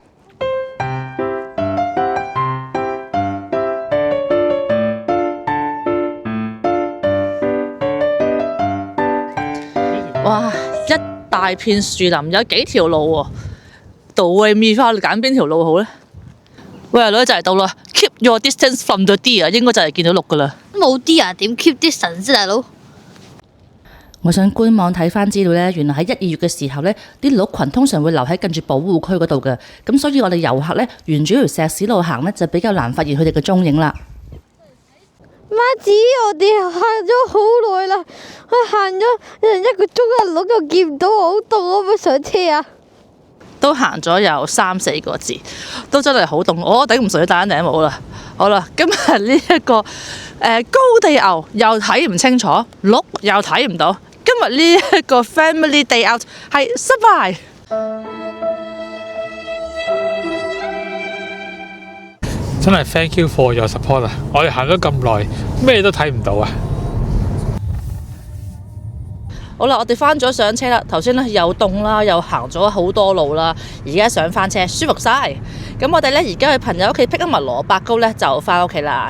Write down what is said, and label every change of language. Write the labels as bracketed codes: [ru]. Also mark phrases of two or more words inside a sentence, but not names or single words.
[yue] 哇！一大片樹林，有幾條路喎。杜慧咪花，你揀邊條路好咧？喂，女就嚟到啦 ！ [en] Keep your distance from the deer， [yue] 應該就係見到鹿噶啦。冇 deer 點 [en] keep distance [yue] 啫，大佬？我想官網睇翻資料呢，原來喺1、2月嘅時候呢，啲鹿群通常會留喺近住保護區嗰度嘅，咁所以我哋遊客呢，沿住條石屎路行呢，就比較難發現佢哋嘅蹤影啦。媽子，我哋行咗好耐啦，行咗1個鐘啊，鹿又見唔到我，好凍，可唔可以上車啊？都行咗有3、4個字，都真係好凍，我頂唔順要戴頂帽啦。好啦，今日呢一個高地牛又睇唔清楚，鹿又睇唔到。今日呢一個 [en] family day out [yue] 係失敗。真係 [en] thank you for your support [yue] 啊！我哋行咗咁耐，咩都睇唔到啊！好啦，我哋翻咗上車啦。頭先咧又凍啦，又行咗好多路啦，而家上翻車舒服晒。咁我哋咧而家去朋友屋企 pick 埋蘿蔔糕咧，就翻屋企啦。